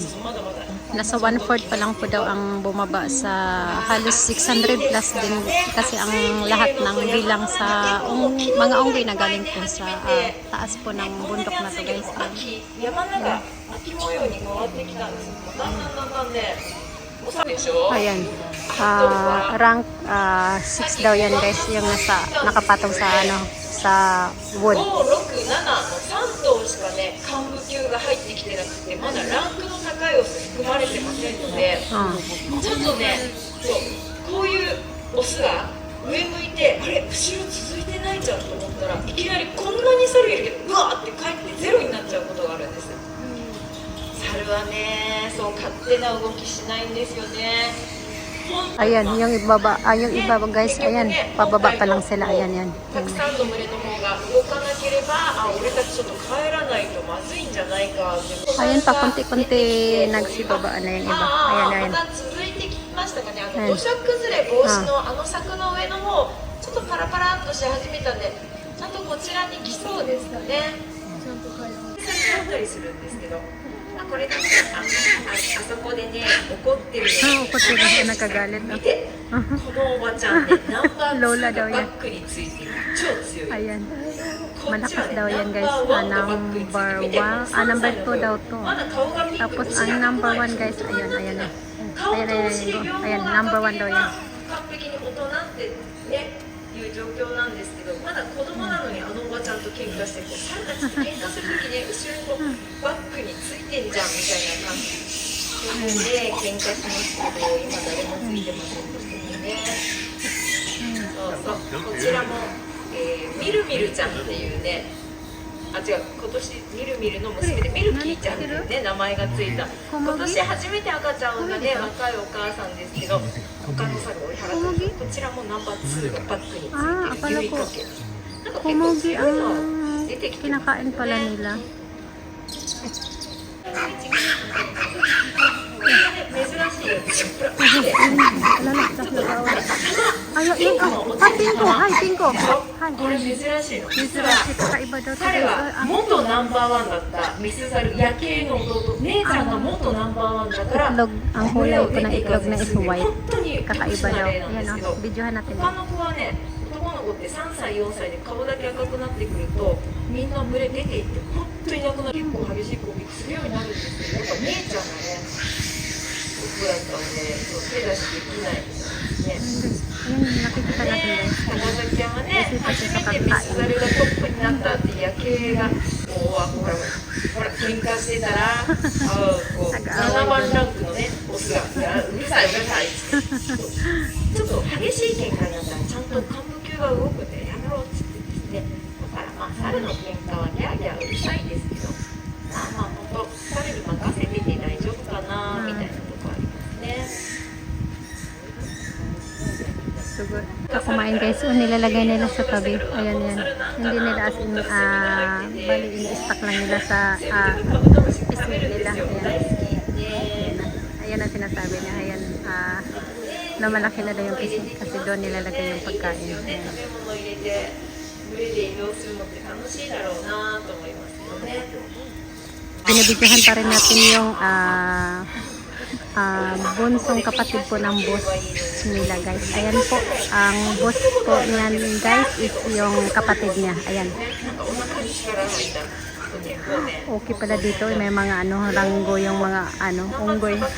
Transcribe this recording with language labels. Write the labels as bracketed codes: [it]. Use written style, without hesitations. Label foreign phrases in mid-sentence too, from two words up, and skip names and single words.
[tl] Nasa 1/4 pa lang po daw ang bumaba sa halos 600 plus din kasi ang lahat ng bilang sa mga unggoy na galing po sa taas po ng bundok na to guys. Ayan. Rank 6 daw yan guys, yung nakapatong sa ano, sa wood. [ja] 3 頭しかね、幹部級が入ってきてなくて、まだランクの高いオス含まれてませんので、ちょっとね、こういうオスが上向いて、あれ、後ろ続いてないじゃんと思ったら、いきなりこんなに猿いるけど、うわーって帰ってゼロになっちゃうことがあるんです。猿はね、そう勝手な動きしないんですよね。 [tl] Ayan, yung ibaba, yung iba guys, ayan, pababa pa lang sila, ayan, yan. [ja] たくさんの群れの方が動かなければ、俺たちちょっと帰らないとまずいんじゃないかって。 [tl] Ayan pa, konti-konti nagsibabaan na yung iba. Ayan, ayan. [ja] また続いてきましたかね。土砂崩れ防止の柵の上の方、ちょっとパラパラっとし始めたんで、ちゃんとこちらに来そうですかね。ちゃんと帰ったりするんですけど。これだけあそこでね怒ってるの怒ってるの [tl] nakagalit na. [ja] 見てこのおばちゃんねナンバー2 [tl] Lola [ja] が [tl] daw [ja] バ [tl] yan. [ja] ックについてる超強い。 [tl] Ayan. [ja] こっちは [tl] Malakas [ja] ね [tl] daw [ja] ナ [tl] yan [ja] ン [tl] guys. [ja] バー1がバックについて [tl] Number [ja] 見て [tl] 1, number 2 daw to. [ja] まだ顔がピンク [tl] Tapos ang number 1 guys, ayan, ayan na. Ayan, ayan, ayan. Ayan, number 1 daw yan. [ja] 完璧に大人ってねいう状況なんですけど、まだ子供なのにあのおばちゃんと喧嘩してこう猿たちと喧嘩するときね後ろにこうバックについてんじゃんみたいな感じで喧嘩しますけど、今誰もついてませんでしたね。そうそう、こちらも、みるみるちゃんっていうね、あ違う、今年みるみるの娘でミルキーちゃんっていうね名前がついた、今年初めて赤ちゃんを産んだね若いお母さんですけど、他の猿を追い払ってる、こちらもナンバー2がバックについてるユイカケ、なんか結構強いの出てきてますね。 [tl] Kinakain pala nila. [ja] 珍しいよ。 [tl] Ay, yun. Hi, Pinko. Hi, Pinko. Hi. [ja] これ珍しいの。実は [tl] Kakaiba daw to [ja] 彼 [tl] guys. [ja] は元ナンバーワンだったメスザル夜景の弟、姉ちゃんが元ナンバーワンだから [tl] Itlog, ang [ja] 群れ [tl] kulay [ja] を [tl] po [ja] 出 [tl] ng [ja] ていか [tl] itlog [ja] ず [tl] na [ja] に [tl] is [ja] すんで、 [tl] white. [ja] 本当に不 [tl] Kakaiba [ja] な [tl] daw. [ja] 例なんで [tl] Ayan [ja] す [tl] o, [ja] けど、 [tl] videohan natin. [ja] 他の子はね、男の子って3歳4歳で顔だけ赤くなってくるとみんな群れ出ていって本当になくなる、結構激しい攻撃するようになるんですけど、やっぱ姉ちゃんがね僕だったのでそう手出しできないみたいですね。 [tl] Ayan, nakikita natin guys. [ja] 高崎ちゃんはね、初めてメスザルがトップになったって夜景が、ほら、喧嘩してたら、こう7番ランクのね、オスが、うるさい、うるさいってちょっと激しい喧嘩になったら、ちゃんと幹部級が動くんで、やめろって言ってですね、だからまあ、猿の喧嘩はギャーギャーうるさいですけど、まあまあ、本当、猿に任せてて大丈夫かな [tl] sugo. Kumain guys, so nilalagay nila sa tabi. Ayan yan. Hindi nila [en] as in, [tl] bali ini-stack lang nila sa pisngi nila. Ayan. Ayan ang sinasabi niya. Ayan, na malaki na daw yung pisngi kasi doon nilalagay yung pagkain. Ayan. [ja] 群れで移動するのって楽しいだろうなと思いますよね。 [tl] Binibidyohan pa rin natin yung bunsong kapatid po ng boss nila guys. Ayan po, ang boss po niyan guys is yung kapatid niya. Ayan. Okay pala dito, may mga ranggo yung mga unggoy.